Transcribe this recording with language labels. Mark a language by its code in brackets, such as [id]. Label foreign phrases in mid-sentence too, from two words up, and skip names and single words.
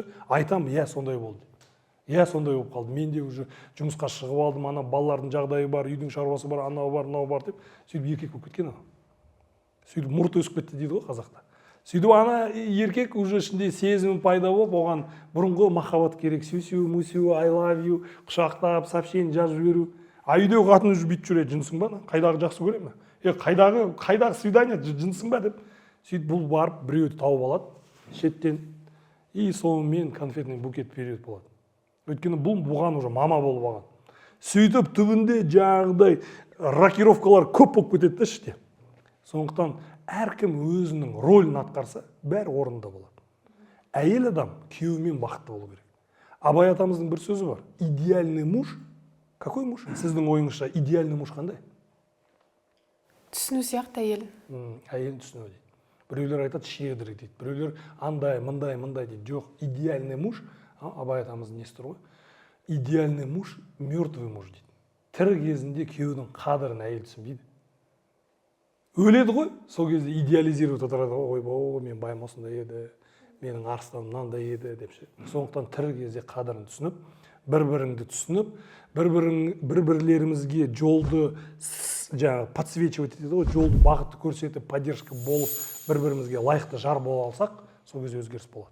[kk] Айтам, сондай болды. Сондай болып қалды. Мен де уже жұмысқа шығып алдым, ана балалардың жағдайы бар, үйдің шаруасы бар, анау бар, мынау бар деп, сөйтіп еркек болып кеткен ана. Сөйтіп мұрты өсіп кетті дейді ғой қазақта. Сөйтіп ана еркек уже ішінде сезімі пайда болып, оған бұрынғы махаббат керек, сүйсу, мусу, [en] I love you, [kk] құшақтап, сообщение жазып жіберу. А үйдегі қатын уже бүйтіп жүреді, жынсың ба? Қайдағы жақсы көре ме? қайдағы свидание, жынсың ба деп. Сөйтіп бұл барып біреуді тауып алады шеттен, и сонымен [ru] конфетный букет [kk] береді болады. Өйткені бұған уже мама болып алған. Сөйтіп түбінде жаңағыдай рокировкалар көп болып кетеді да іште. Сондықтан әркім өзінің рөлін атқарса, бәрі орнында болады. Әйел адам күйеуімен бақытты болу керек. Абай атамыздың бір сөзі бар. [ru] Идеальный муж. Какой муж? [kk] Сіздің ойыңызша [ru] идеальный муж [kk] қандай? Түсіну сияқты әйел. Әйел түсіну дейді. Біреулер айтады щедрый дейді. Біреулер андай, мындай дейді. Жоқ, [ru] идеальный муж, [kk] Абай атамыздың несі тұр ғой. [ru] Идеальный муж, мертвый муж дейді. [kk] Тірі кезінде күйеудің қадірін әйел түсінбейді. Өледі ғой, сол кезде идеализировать отырады ғой, ой, мен байым осындай еді, менің арыстаным мынандай еді деп ше. Сондықтан тірі кезде қадірін түсініп, бір-біріңді түсініп, бір-бірлерімізге жолды подсвечивать етеді ғой, жолды бағытты көрсетіп, поддержка болып, бір-бірімізге лайықты жар бола алсақ, сол кезде өзгеріс болады.